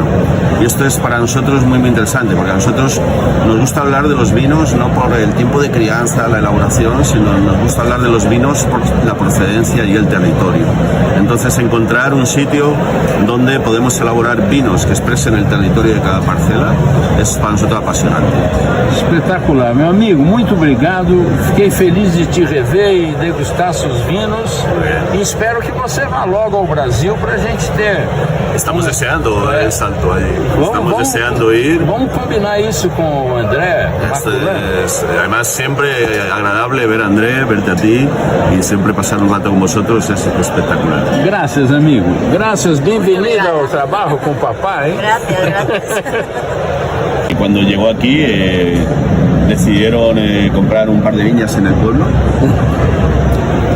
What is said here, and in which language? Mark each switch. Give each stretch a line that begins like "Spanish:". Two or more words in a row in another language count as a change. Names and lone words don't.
Spanish: Y esto es para nosotros muy interesante, porque a nosotros nos gusta hablar de los vinos no por el tiempo de crianza, la elaboración, sino nos gusta hablar de los vinos por la procedencia y el territorio. Entonces encontrar un sitio donde podemos elaborar vinos que expresen el territorio de cada parcela es para nosotros apasionante.
Portuguese: Espetacular, meu amigo, muito obrigado. Fiquei feliz de te rever e degustar seus vinos e espero que você vá logo ao Brasil para a gente ter.
Spanish: Estamos deseando el salto ahí. Estamos deseando ir.
Portuguese: Vamos combinar isso com o André.
Spanish: Además, siempre agradable ver a André, verte a ti y siempre pasar un rato con vosotros es espectacular. Gracias, amigo. Gracias, bienvenido al trabajo con papá. Gracias. Y cuando llegó aquí, decidieron comprar un par de viñas en el pueblo.